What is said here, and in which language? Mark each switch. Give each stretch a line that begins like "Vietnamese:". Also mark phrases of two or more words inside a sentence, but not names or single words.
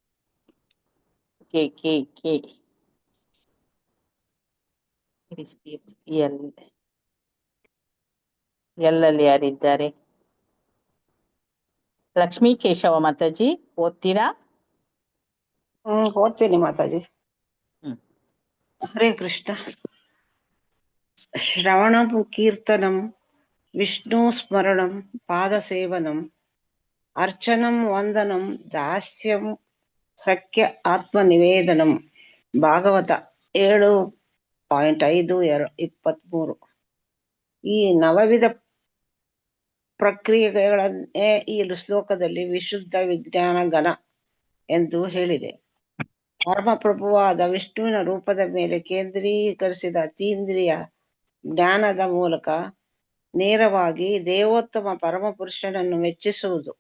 Kannada: ಕೆ ಎಲ್ಲಲ್ಲಿ ಯಾರಿದ್ದಾರೆ? ಲಕ್ಷ್ಮೀ ಕೇಶವ ಮಾತಾಜಿ ಓದ್ತೀರಾ? ಓದ್ತೀನಿ ಮಾತಾಜಿ. ಹರೇ ಕೃಷ್ಣ.
Sanskrit: ಶ್ರವಣಂ, ಕೀರ್ತನಂ, ವಿಷ್ಣು ಸ್ಮರಣಂ, ಪಾದ ಸೇವನಂ, ಅರ್ಚನಂ, ವಂದನಂ, ದಾಸ್ಯಂ, ಸಖ್ಯ ಆತ್ಮ ನಿವೇದನಂ.
Kannada: ಭಾಗವತ 7.5.23. ಈ ನವವಿಧ ಪ್ರಕ್ರಿಯೆಗಳನ್ನೇ ಈ ಶ್ಲೋಕದಲ್ಲಿ ವಿಶುದ್ಧ ವಿಜ್ಞಾನ ಘನ ಎಂದು ಹೇಳಿದೆ. ಪರಮಪ್ರಭುವಾದ ವಿಷ್ಣುವಿನ ರೂಪದ ಮೇಲೆ ಕೇಂದ್ರೀಕರಿಸಿದ ಅತೀಂದ್ರಿಯ ಜ್ಞಾನದ ಮೂಲಕ ನೇರವಾಗಿ ದೇವೋತ್ತಮ ಪರಮಪುರುಷನನ್ನು ಮೆಚ್ಚಿಸುವುದು.